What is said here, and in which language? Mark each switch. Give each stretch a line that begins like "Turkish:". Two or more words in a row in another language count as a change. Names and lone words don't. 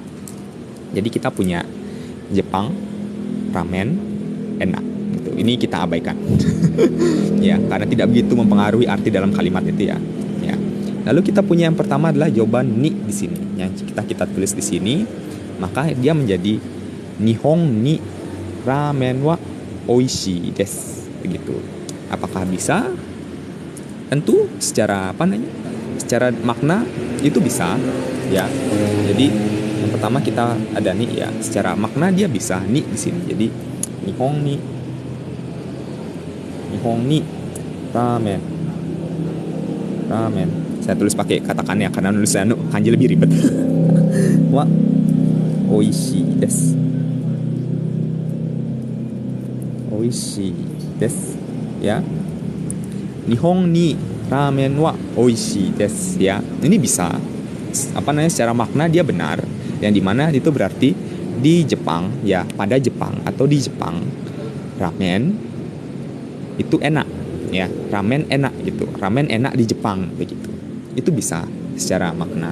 Indonesian: Jadi kita punya Jepang, ramen, enak gitu. Ini kita abaikan. Ya, karena tidak begitu mempengaruhi arti dalam kalimat itu ya. Ya. Lalu kita punya yang pertama adalah jawaban ni di sini. Yang kita tulis di sini, maka dia menjadi
Japanese: 日本にラーメンはおいしいです
Indonesian: begitu. Apakah bisa? Tentu secara secara makna itu bisa ya. Jadi yang pertama kita ada nih ya, secara makna dia bisa nih di sini.
Japanese: Jadi 日本にラーメン. Saya tulis pakai katakan ya karena nulis kanji lebih ribet. はおいしいです. おいしいです ya. 日本にラーメンはおいしいです ya.
Indonesian: Ini bisa secara makna dia benar, yang dimana itu berarti di Jepang ya, pada Jepang atau di Jepang ramen itu enak ya, ramen enak gitu, ramen enak di Jepang begitu. Itu bisa secara makna.